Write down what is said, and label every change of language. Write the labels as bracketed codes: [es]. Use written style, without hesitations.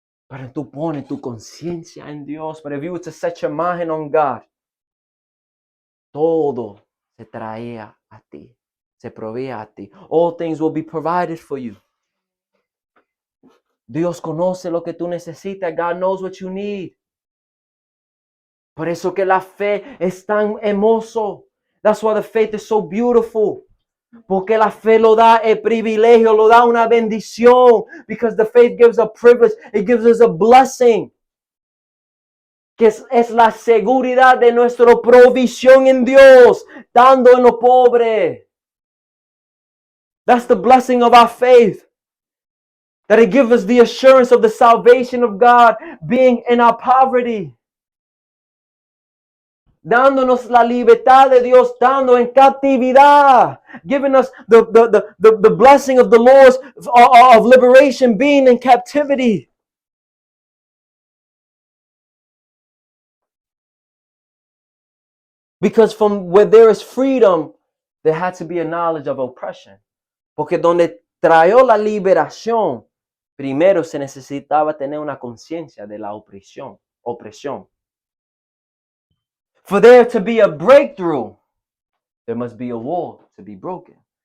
[es] Pero tú pones tu conciencia en Dios. [en] But if you were to set your mind on God, [es] todo se traía a ti. [en] Se proveía a ti. All things will be provided for you. [es] Dios conoce lo que tú necesitas. [en] God knows what you need. [es] Por eso que la fe es tan hermoso. [en] That's why the faith is so beautiful. [es] Porque la fe lo da el privilegio, lo da una bendición. [en] Because the faith gives a privilege. It gives us a blessing. [es] Que es la seguridad de nuestra provisión en Dios, dando en lo pobre. [en] That's the blessing of our faith. That it gives us the assurance of the salvation of God being in our poverty. [es] Dándonos la libertad de Dios, dando en captividad. [en] Giving us the blessing of the Lord of liberation being in captivity. Because from where there is freedom, there had to be a knowledge of oppression. [es] Porque donde trajo la liberación, primero se necesitaba tener una conciencia de la opresión. [en] For there to be a breakthrough, there must be a wall to be broken.